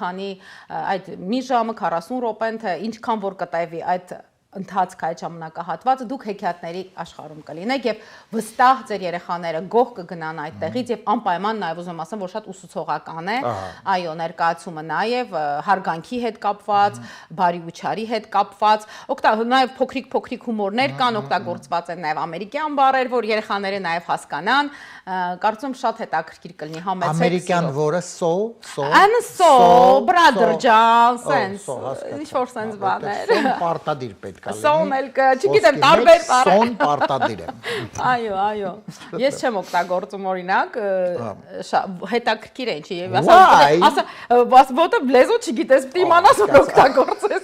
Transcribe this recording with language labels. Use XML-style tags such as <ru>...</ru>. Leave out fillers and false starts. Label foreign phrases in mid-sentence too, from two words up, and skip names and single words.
<hy>մի ժամը 40 րոպեն թե ինչքան որ կտևի այդ ընթացք այդ ժամանակահատվածը դուք հեքիաթների աշխարհում կլինեք եւ վստահ ձեր երեխաները գող կգնան այդտեղից եւ անպայման նաեւ ուզում ասեմ որ շատ ուսուցողական է այո ներկայացումը նաեւ հարգանքի հետ կապված բարի ու չարի հետ կապված նաեւ փոքրիկ հումորներ կան օգտագործված են նաեւ ամերիկյան բառեր որ երեխաները նաեւ հասկանան կարծում շատ հետաքրքիր կլինի համեցեք ամերիկյան որը so</hy> <en>brother John sense</en> <hy>ինչ որ sense բաներ պարտադիր պետք Սոն էլ կը, չգիտեմ, տարբեր բառ։ Սոն պարտադիր է։ Այո։ Ես չեմ օգտագործում օրինակ, հետաքրքիր է ինչի եւ ասա, որտե լեզու չգիտես, պիտի իմանաս որ օգտագործես։</hy>